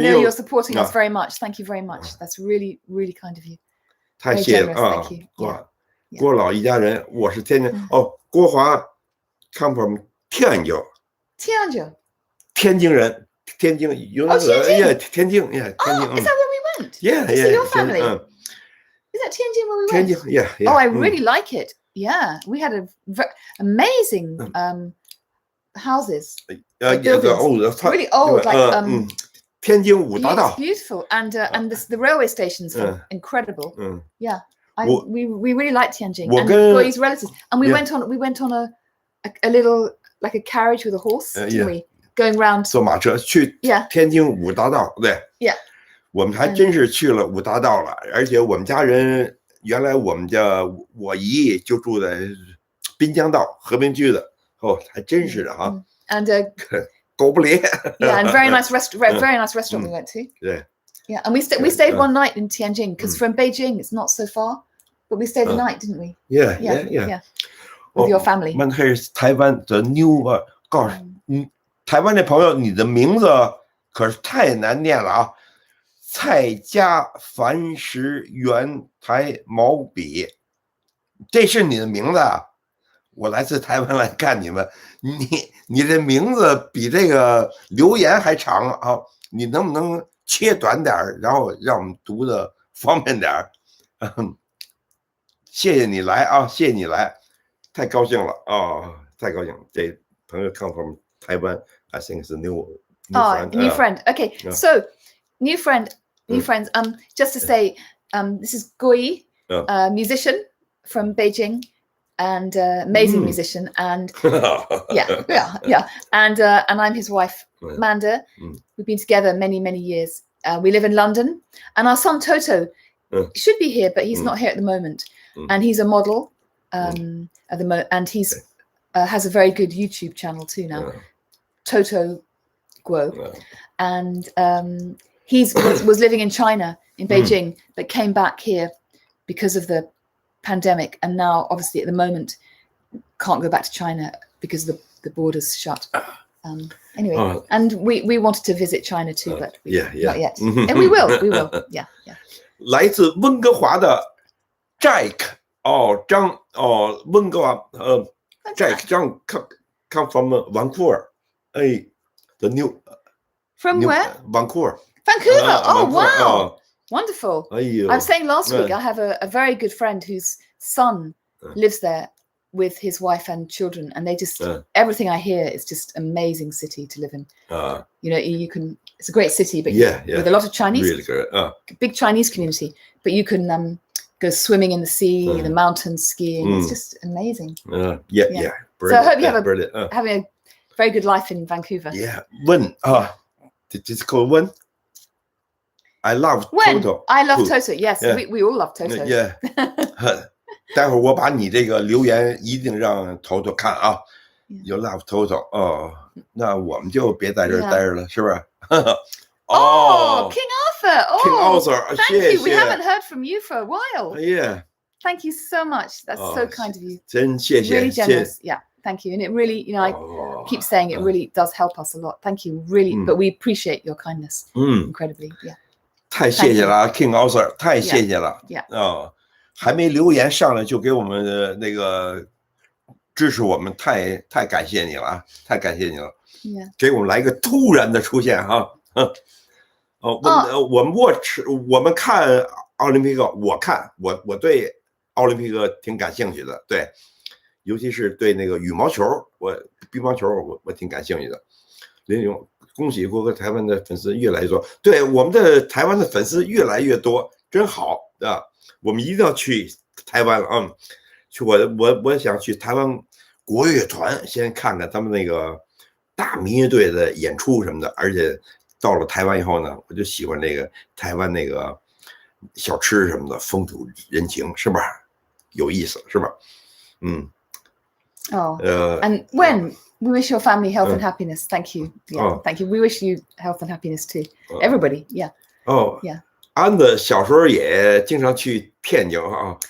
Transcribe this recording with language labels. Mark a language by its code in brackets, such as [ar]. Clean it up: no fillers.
[en] I know you're supporting us very much. Thank you very much. That's really, really kind of you. [zh] 太谢谢了啊！郭老一家人，我是天津哦，郭华 [en] come from [zh] 天津。天津人，天津有那个天津 [en] Is that where we went? Yeah. Is it your family? Is that Tianjin where we went? Tianjin, yeah. Oh, I really like it. Yeah, we had amazing houses. Really old, like [zh] 天津五大道. [en] Beautiful, and the railway stations are incredible. Yeah, we really liked Tianjin and Guo Yi's relatives, and we went on a little like a carriage with a horse, didn't we? Going round. [zh] 坐马车去天津五大道，对。 [en] Yeah. [zh] 我们还真是去了五大道了，而且我们家人原来我们家我姨就住在滨江道和平区的，哦，还真是的哈。 [en] And [zh] 狗不理。 [en] Yeah, and very nice restaurant we went to. Yeah, and we stayed one night in Tianjin because from Beijing it's not so far, but we stayed the night, didn't we? Yeah. With your family. [zh] 我们还是台湾的妞啊，告诉你，台湾的朋友，你的名字可是太难念了啊。蔡家凡石圆台毛笔，这是你的名字啊！我来自台湾来看你们，你这名字比这个留言还长啊！你能不能切短点然后让我们读的方便点谢谢你来啊！谢谢你来，太高兴了啊！太高兴了！这朋友 [en] come from Taiwan, I think it's a new friend. New friend. Okay, so new friends. Just to say, this is Guo Yi, musician from Beijing, and amazing musician, and yeah, and I'm his wife, Amanda. We've been together many years. We live in London, and our son Toto should be here, but he's not here at the moment, and he's a model at the moment, and he's has a very good YouTube channel too now, Toto Guo, and he was living in China, in Beijing, but came back here because of the pandemic. And now, obviously, at the moment, can't go back to China because the border's shut. Anyway, and we wanted to visit China too, but not yet. And we will. Yeah. [zh] 来自温哥华的 Jack 张温哥华Jack 张 [en] come from Vancouver. The new from where? Vancouver. Vancouver. Oh, wow. Wonderful. I was saying last week, I have a very good friend whose son lives there with his wife and children, and they just everything I hear is just amazing city to live in. You know, you can. It's a great city, but with a lot of Chinese, really good. Big Chinese community. But you can go swimming in the sea, the mountains, skiing. It's just amazing. Yeah. So I hope you have having a very good life in Vancouver. Yeah. When it's called when. I love Toto. I love Toto. Yes, we all love Toto. Yeah. [zh] 待会儿我把你这个留言一定让Toto看啊。 [en] You love Toto. [zh] 那我们就别在这儿待着了，是不是？ [en] King Arthur. King Arthur. Thank you. We haven't heard from you for a while. Yeah. Thank you so much. That's so kind of you. [zh] 真谢谢。 [en] Really generous. Yeah. Thank you. And it really, you know, I keep saying it really does help us a lot. Thank you. Really, but we appreciate your kindness incredibly. Yeah. [zh] 太谢谢了 King Arthur， 太谢谢了。还没留言上来就给我们的那个支持我们，太感谢你了，太感谢你了。给我们来一个突然的出现哈。我们看奥林匹克，我对奥林匹克挺感兴趣的，对，尤其是对那个羽毛球，乒乓球我挺感兴趣的。林勇，恭喜郭哥台湾的粉丝越来越多，对，我们的台湾的粉丝越来越多，真好啊！我们一定要去台湾啊！我想去台湾国乐团先看看他们那个大民乐队的演出什么的，而且到了台湾以后呢，我就喜欢这个台湾那个小吃什么的，风土人情是吧？有意思是吧？ [en] and when we wish your family health and happiness. Thank you. Yeah, thank you. We wish you health and happiness too. Everybody. Yeah. Yeah. [zh] 安的小时候也经常去天津啊。